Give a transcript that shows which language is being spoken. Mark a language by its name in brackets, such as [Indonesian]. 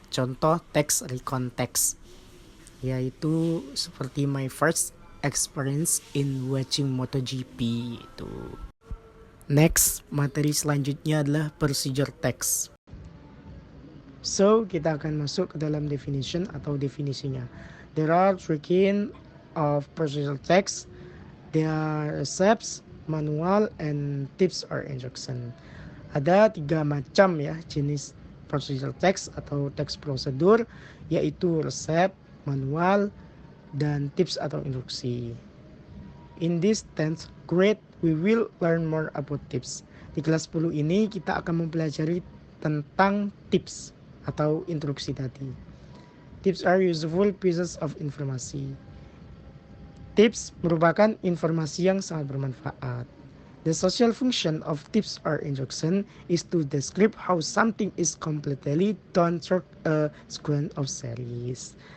[Indonesian] Contoh teks recontext, yaitu seperti [English] my first experience in watching MotoGP [Indonesian] itu. Next, materi selanjutnya adalah procedure text. So, kita akan masuk ke dalam definition atau definisinya. [English] There are three kind of procedure text. They are recepts, manual, and tips or instruction. [Indonesian] Ada 3 macam ya jenis procedure text atau teks prosedur, yaitu resep, manual, dan tips atau instruksi. [English] In this 10th grade, we will learn more about tips. [Indonesian] Di kelas 10 ini kita akan mempelajari tentang tips atau instruksi tadi. [English] Tips are useful pieces of information. [Indonesian] Tips merupakan informasi yang sangat bermanfaat. [English] The social function of tips or instruction is to describe how something is completely done through a sequence of series.